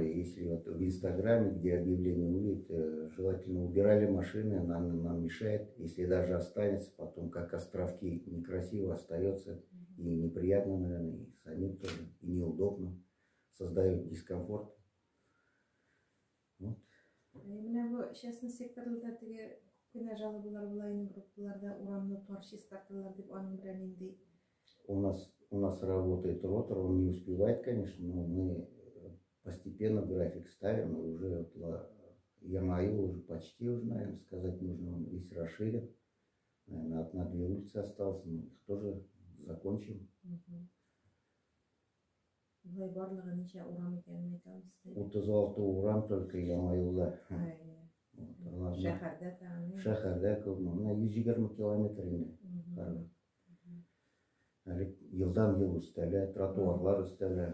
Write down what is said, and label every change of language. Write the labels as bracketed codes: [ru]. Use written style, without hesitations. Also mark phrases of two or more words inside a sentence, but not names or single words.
[ru] Если вот в Инстаграме, где объявление увидят, желательно убирали машины, нам мешает. Если даже останется, потом как островки некрасиво остается, и неприятно, наверное, и самим тоже, и неудобно, создает дискомфорт. Вот. [tt] Менә бу частный секторда теге күпкенә жалобалар була инде группаларда урамны тар чистарталар дип аның белән инде. [ru] У нас работает ротор, он не успевает, конечно, но мы постепенно график ставим, и уже вот Ямаю уже почти, уже, наверное, сказать нужно, он весь расширен. Наверное, одна-две улицы осталось, мы их тоже закончим. [tt] Булай барлыгы ничә урам икәнен әйтәмез. 36 урам только Ямаюлда. Шәһәрдә тагын. Шәһәрдә күп, менә 120 километр инде. Елдан ел өстәлә, тротуарлар өстәлә.